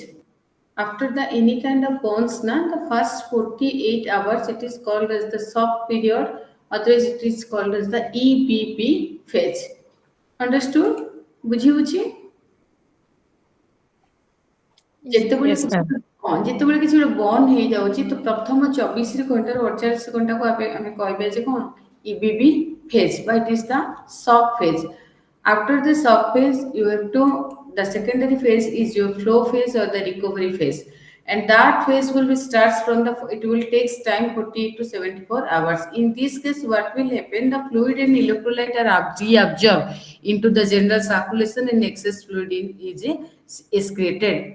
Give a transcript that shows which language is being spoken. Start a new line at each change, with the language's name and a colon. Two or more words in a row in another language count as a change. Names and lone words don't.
English: After the any kind of burns, the first 48 hours it is called as the shock period, otherwise it is called as the EBB phase. Understood?
Odia: ବୁଝି ବୁଝି ଯେତେବେଳେ
English: Yes, ma'am.
Odia: ଯେତେବେଳେ କିଛି ଗୋଟେ ବନ୍ଦ ହେଇଯାଉଛି ତ ପ୍ରଥମ 24 ଘଣ୍ଟାରୁ 48 ଘଣ୍ଟାକୁ ଆମେ କହିବା ଯେ କଣ
English: EBB phase, but it is the shock phase. After the shock phase, the secondary phase is your flow phase or the recovery phase, and that phase will be starts from it will takes time 48 to 74 hours. In this case, what will happen? The fluid and electrolyte are reabsorbed into the general circulation, and excess fluid is excreted.